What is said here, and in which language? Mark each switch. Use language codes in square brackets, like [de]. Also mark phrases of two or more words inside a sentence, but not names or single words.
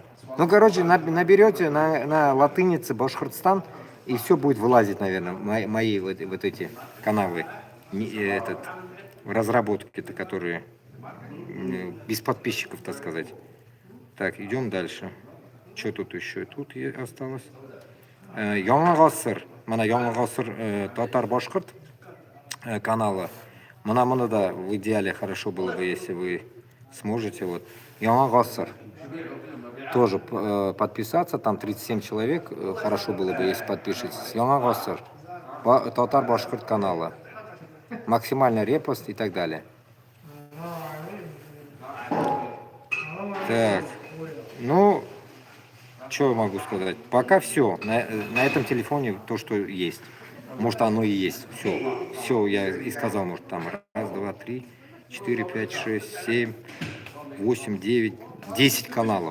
[ru] Ну, короче, наберете на латынице Башкортостан, и все будет вылазить, наверное, мои вот эти каналы. В разработке-то, которые без подписчиков, так сказать. Так, идем дальше. Что тут еще? Тут осталось. Яңа ғасыр. [ba] Мана Яңа ғасыр Татар Башкорт канала. [ru] Мана да, в идеале хорошо было бы, если вы сможете. Вот. Яңа ғасыр. Тоже подписаться. Там 37 человек. Хорошо было бы, если подпишетесь. Яңа ғасыр. Татар Башкорт канала. Максимальный репост и так далее. Так, ну, что могу сказать? Пока все. На этом телефоне то, что есть. Может, оно и есть. Все, я и сказал, может, там 1, 2, 3, 4, 5, 6, 7, 8, 9, 10 каналов.